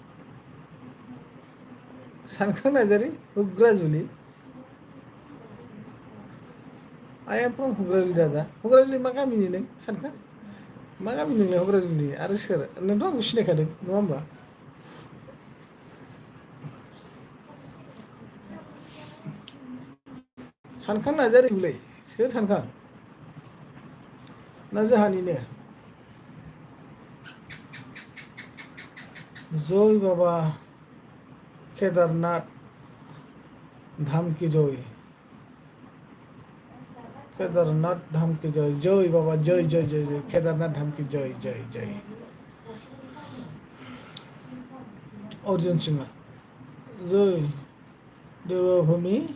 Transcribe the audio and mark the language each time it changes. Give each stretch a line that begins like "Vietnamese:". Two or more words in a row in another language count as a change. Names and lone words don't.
Bodo: सानखां नार्जारि हुग्राजुलि
English: I am from
Bodo: हुग्राजुलि दादा हुग्राजुलि मा गामिनि नों सानखां मा गामि नोंलाय हुग्राजुलि आरो सोर नोंथ' आंखौ सिनायखादों नङा होमबा सानखां नार्जारिलै सोर सानखां ना जोंहानिनो
Hindi: जय बाबा केदारनाथ धाम की जय केदारनाथ धाम की जय बाबा जय केदारनाथ धाम की जय अर्जुन सिंह जय देवभूमि